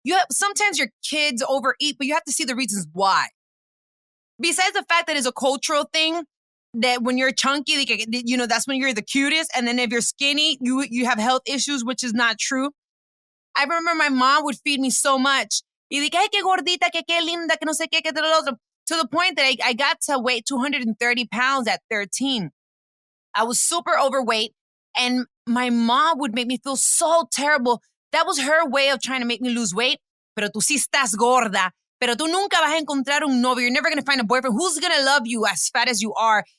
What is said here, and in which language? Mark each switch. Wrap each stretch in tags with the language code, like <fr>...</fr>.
<en>Sometimes your kids overeat, but you have to see the reasons why. Besides the fact that it's a cultural thing, that when you're chunky, that's when you're the cutest. And then if you're skinny, you have health issues, which is not true. I remember my mom would feed me so much.</en> <es>Y dije, ay, qué gordita, qué linda, que no sé qué, que lo otro.</es> <en>To the point that I got to weigh 230 pounds at 13. I was super overweight. And my mom would make me feel so terrible. That was her way of trying to make me lose weight.</en> <es>Pero tú sí estás gorda. Pero tú nunca vas a encontrar un novio.</es> <en>You're never going to find a boyfriend who's going to love you as fat as you are.</en>